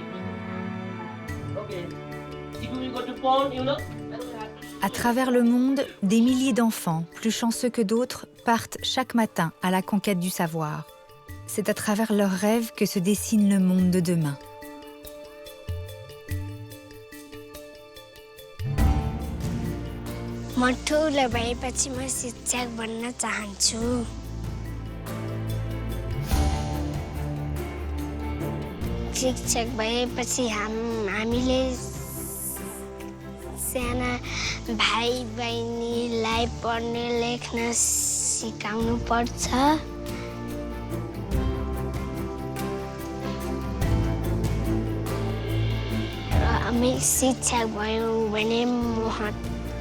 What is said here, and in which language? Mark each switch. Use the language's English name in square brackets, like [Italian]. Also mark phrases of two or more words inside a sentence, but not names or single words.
[English] Okay. If we go to pond, you know. [French] À travers le monde, des milliers d'enfants, plus chanceux que d'autres, partent chaque matin à la conquête du savoir. C'est à travers leurs rêves que se dessine le monde de demain. [Nepali] म ठुलो भएपछि म शिक्षक बन्न चाहन्छु शिक्षक भएपछि हामीले साना भाइ बहिनीलाई पढ्न लेख्न सिकाउनु पर्छ र हामी शिक्षक भयौँ भने